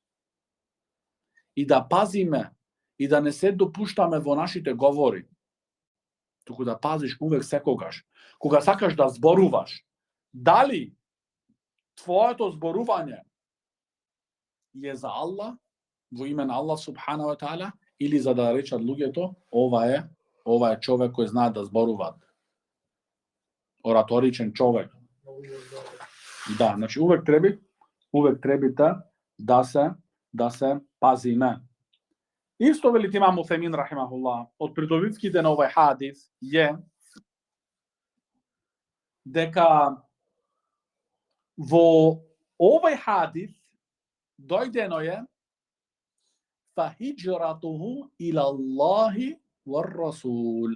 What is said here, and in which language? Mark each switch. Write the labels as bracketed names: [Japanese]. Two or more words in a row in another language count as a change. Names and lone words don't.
[Macedonian] И да пазиме и да не се допуштаме во нашите говори. Туку да пазиш увек секогаш. Кога сакаш да зборуваш, дали твоето зборување е за Аллах, во име на [Arabic] الله سبحانه وتعالى, [Macedonian] или за да речат луѓето, ова е човек кој знае да зборува. Ораторичен човек. Да, значи увек требите да се пазиме. Исто велит имам Усаймин рахимахуллах, од придобивките на овој хадис е дека во овој хадис дојдено е [Arabic] فهجرته إلى الله والرسول.